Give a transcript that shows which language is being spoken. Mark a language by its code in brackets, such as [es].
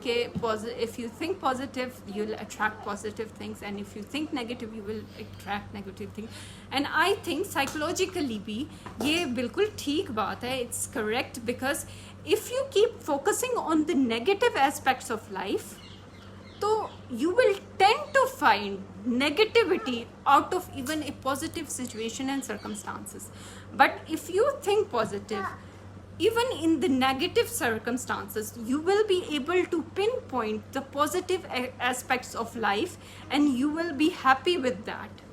[en] If you think positive, you'll attract positive things, and if you think negative, you will attract negative things. And I think psychologically [hi] भी ये बिल्कुल ठीक बात है. [en] It's correct, because if you keep focusing on the negative aspects of life, so you will tend to find negativity out of even a positive situation and circumstances. But if you think positive, even in the negative circumstances, you will be able to pinpoint the positive aspects of life and you will be happy with that.